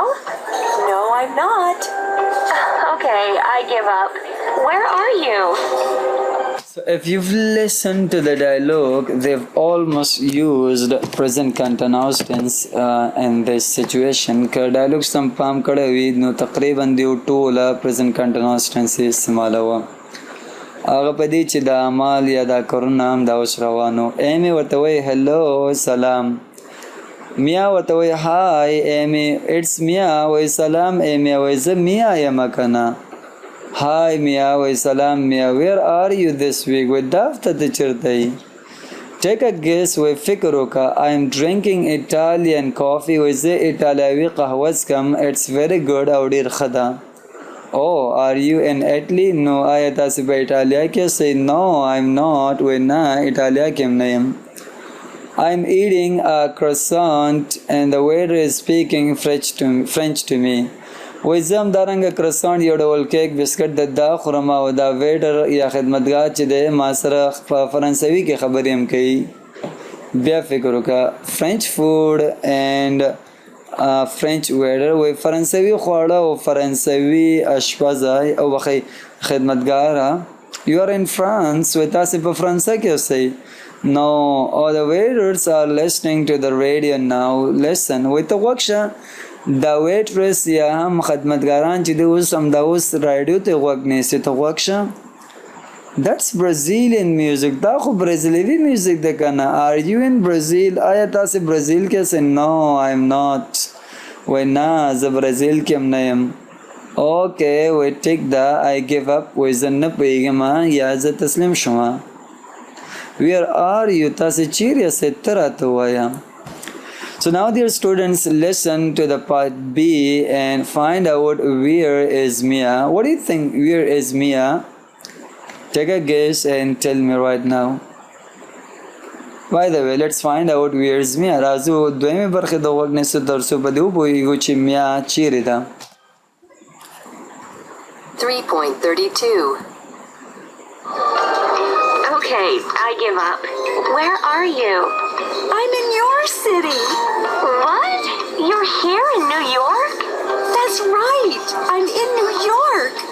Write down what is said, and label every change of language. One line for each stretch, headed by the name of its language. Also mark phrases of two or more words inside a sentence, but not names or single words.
English: No, I'm not. Okay, I give up. Where are you? So if you've listened to the dialogue, they've almost used present continuous tense in this situation.
Pashto: که dialogue سم پام کړی وي نو تقریبا دیو ټوله
English: present continuous tense
Pashto: استعمالوه. هغه په دې چې د اعمال یا د کارونو هم دا اوس روانو. ایمي ورته وایي هلو سلام. میا ورته وایي
English: Hi Amy it's Mia.
Pashto: وایي سلام ایمي. وایي زه میا یم کنه. Hi Mia, وای سلام Mia,
English: where are you this week?
Pashto: وای دا هفته ته چیرته یې؟
English: Take a guess,
Pashto: وای فکر وکړه.
English: I am drinking Italian coffee.
Pashto: وای زه ایټالوي قهوه څکم.
English: It's very good
Pashto: او ډېر ښه ده.
English: Oh, are you in Italy? No,
Pashto: آیا تاسو په ایټالیا کې یاست؟
English: No, I'm not.
Pashto: وای نه ایټالیا کې هم نه یم.
English: I'm eating a croissant and the waiter is speaking French to me.
Pashto: وای زه همدارنګه کرسانټ یو ډول کیک بسکټ د دا خورم او دا ویټر یا خدمتګار چې دی ما سره په فرانسوي کې خبرې هم کوي. بیا فکر وکړه
English: French food and French waiter.
Pashto: وای فرانسوي خواړه او فرانسوي اشپز او بخی خدمتګار.
English: You are in France.
Pashto: وای تاسې په فرانسه کې اوسئ.
English: No, all the waiters are listening to the radio now. Listen.
Pashto: وای ته غوږ شه. دا ویټرس یا هم خدمتګاران چې د اوس هم دا اوس رادیو ته غوږ نیسي ته غوږ شه.
English: That's Brazilian music.
Pashto: دا خو برازیلي میوزیک ده کنه.
English: Are you in Brazil?
Pashto: آیا تاسې برازیل کې یاست؟
English: No, I'm not.
Pashto: وای نه زه برازیل کې هم نه یم. Okay, وای ټیک ده.
English: I give up.
Pashto: وای زه نه پوهېږم یا زه تسلیم شوم.
English: Where are you?
Pashto: تاسې چیرې یاست؟ ته راته ووایه.
English: So now dear students, listen to the part B and find out where is Mia. What do you think? Where is Mia? Take a guess and tell me right now. By the way, let's find out where is Mia.
Pashto: راځو دویمه برخه د وګ نسو درسو په دې وګورو چې میا چیرې ده. 3.32.
English: Okay, I give up. Where are you? I'm in your city. What? You're here in New York? That's right. I'm in New York.